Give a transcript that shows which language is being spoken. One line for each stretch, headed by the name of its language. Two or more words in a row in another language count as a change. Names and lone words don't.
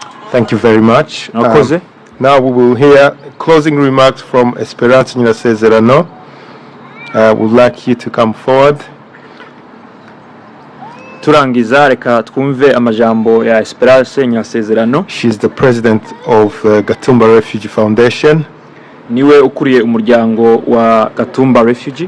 English: Thank you very much.
Kinyarwanda: Murakoze.
English: Now we will hear closing remarks from Esperance Nyirasezerano. Would like you to come forward.
Kinyarwanda: Turangiza reka twumve amajambo ya Esperance Nyirasezerano.
English: She's the president of Gatumba Refugee Foundation.
Kinyarwanda: Niwe ukuriye umuryango wa Gatumba Refugee.